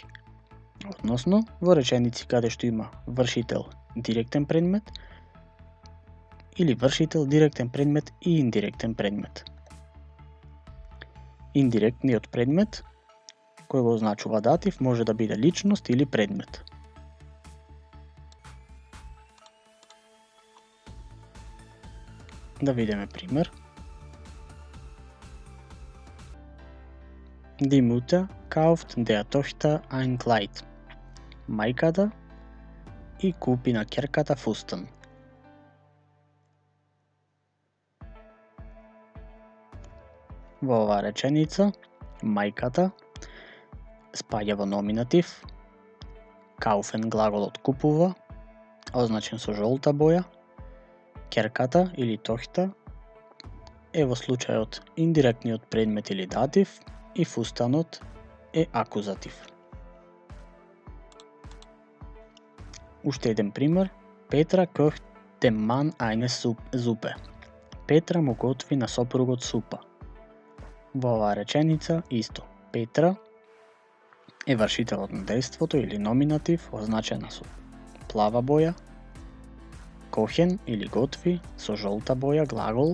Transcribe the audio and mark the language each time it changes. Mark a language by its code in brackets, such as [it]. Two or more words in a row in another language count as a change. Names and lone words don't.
[mk] Односно, во реченици каде што има вршител директен предмет или вршител директен предмет и индиректен предмет. Индиректниот предмет кој го означува датив може да биде личност или предмет. Да видиме пример. [de] Die Mutter kauft der Tochter ein Kleid. [mk] Мајката и купи на ќерката фустан. Во оваа реченица, мајката спаѓа во номинатив, kaufen глаголот купува, означен со жолта боја, ќерката или тохта е во случајот индиректниот предмет или датив и фустанот е акузатив. Уште еден пример. [de] Петра kocht dem Mann eine Suppe. [mk] Петра му готви на сопругот супа. Во оваа реченица исто. Петра е вршителот на дејството или номинатив, означена со плава боја. Kochen или готви со жолта боја, глагол.